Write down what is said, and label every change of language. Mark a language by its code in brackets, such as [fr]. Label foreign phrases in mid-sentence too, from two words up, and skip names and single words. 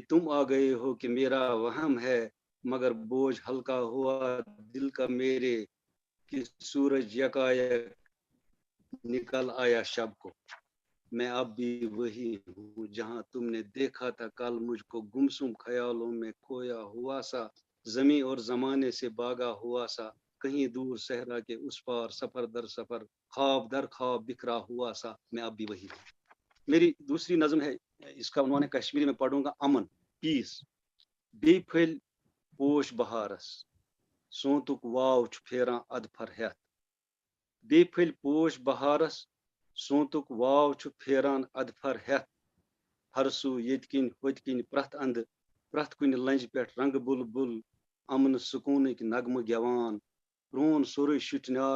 [hi] तुम आ गए हो कि मेरा वहम है, मगर बोझ हल्का हुआ दिल का मेरे, कि सूरज यकायक निकल आया शब को, मैं अब भी वही हूँ जहां तुमने देखा था कल मुझको गुमसुम, ख्यालों में खोया हुआ सा, जमी और जमाने से भागा हुआ सा, कहीं दूर सहरा के उस पार, सफर दर सफर ख्वाब दर ख्वाब बिखरा हुआ सा, मैं अब भी वही हूँ। मेरी दूसरी नज़म है, इसका उन्होंने कश्मीरी में पढ़ूंगा, अमन, पीस, [ks] बेफल पोश बहारस, सोंतुक वाव फेरा अदफर हेथ, बेफल पोश बहारस, सोंतुक वाव फेरान अदफर हेथ, हरसू यतकिन होतकिन प्रथ अंद, प्रथ कुन लंज पे रंग बुलबुल, अमन सुकूनक नगम गेवान, प्रोन सोरे शिटनार